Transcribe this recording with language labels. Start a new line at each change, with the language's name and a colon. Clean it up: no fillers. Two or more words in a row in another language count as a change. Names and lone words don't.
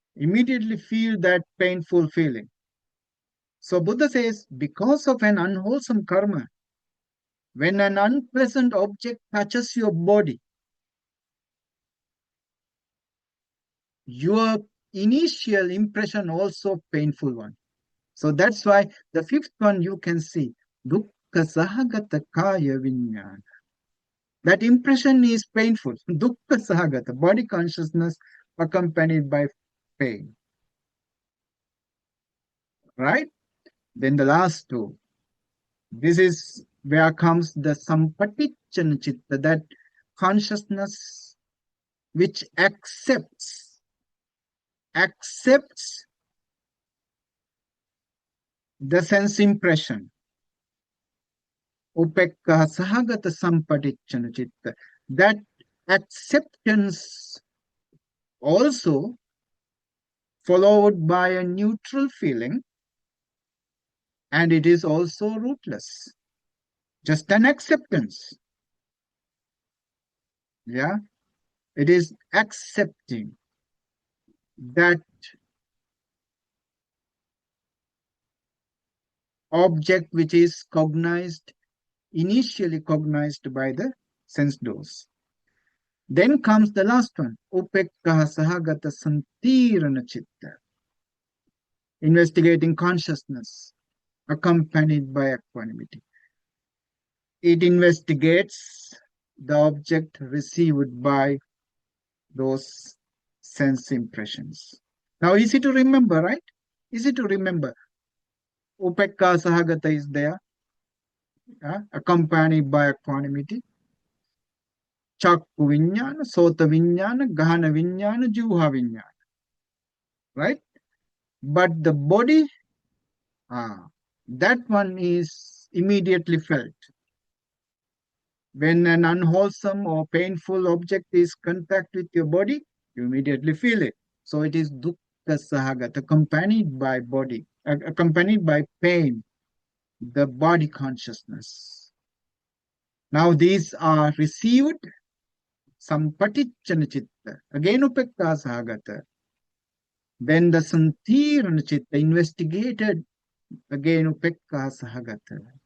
English: immediately feel that painful feeling. So Buddha says, because of an unwholesome karma, when an unpleasant object touches your body, your initial impression also painful one. So that's why the fifth one you can see,
Pali: dukkha sahagata kaya vinyana.
English: That impression is painful.
Pali: Dukkha sahagata,
English: body consciousness accompanied by pain. Right? Then the last two. This is where comes the
Pali: sampatichana chitta,
English: that consciousness which accepts the sense impression.
Pali: Upekka sahagata sampatichana chitta.
English: That acceptance also followed by a neutral feeling, and it is also rootless. Just an acceptance. Yeah, it is accepting that object which is initially cognized by the sense doors. Then comes the last one,
Pali: upekkaha sahagata santirana chitta,
English: investigating consciousness accompanied by equanimity. It investigates the object received by those sense impressions. Now, easy to remember, right? Easy to remember.
Pali: Upekka sahagata
English: is there, accompanied by equanimity.
Pali: Chakku vinyana, sota vinyana, gahana vinyana, juha vinyana.
English: Right? But the body, that one is immediately felt. When an unwholesome or painful object is contact with your body, you immediately feel it. So it is
Pali: dukkha sahagata,
English: accompanied by body, accompanied by pain, the body consciousness. Now these are received,
Pali: sampatichana chitta,
English: again
Pali: upekka sahagata.
English: Then the
Pali: santirana chitta,
English: investigated, again
Pali: upekka sahagata.